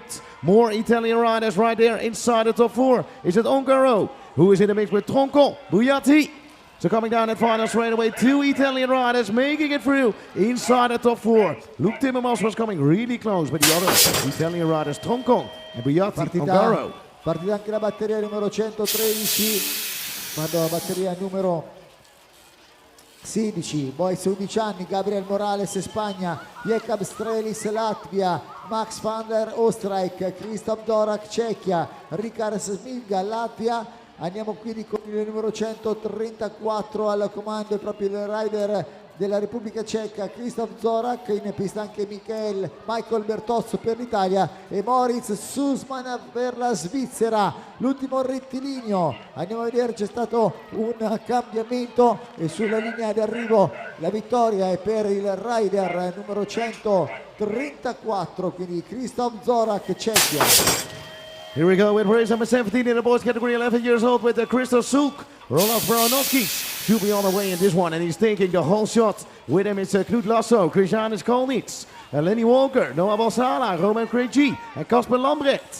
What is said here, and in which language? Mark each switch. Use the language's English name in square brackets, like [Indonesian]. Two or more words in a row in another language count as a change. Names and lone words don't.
[English] More Italian riders right there inside the top 4. Is it Ongaro who is in the mix with Troncon, Bujatti? So coming down that final straight away, 2 Italian riders making it through inside the top 4. Luc Timmermans was coming really close, but the other Italian riders, Troncon and Bujatti, Ongaro. [Italian] Partita anche la batteria numero 113, quando la batteria numero 16, boys 11 anni, Gabriel Morales Spagna, Jakub Strelis Latvia, Max van der Oostenrijk, Christoph Dorak Cecchia, Ricard Smilga Latvia. Andiamo quindi con il numero 134 al comando, è proprio il rider della Repubblica Ceca, Christoph Zorak, in pista anche Michael Bertozzo per l'Italia e Moritz Sussman per la Svizzera. L'ultimo rettilineo, andiamo a vedere, c'è stato un cambiamento e sulla linea di arrivo la vittoria è per il rider numero 134, quindi Christoph Zorak, Cecchia. [English] Here we go with race number 17 in the boys category 11 years old with Christoph Sulk. Roland Baranowski should be on the way in this one, and he's taking the whole shot. With him it's Knut Lasso, Christianis Kolnitz, Lenny Walker, Noah Balsala, Roman Krejci, and Casper Lambrecht.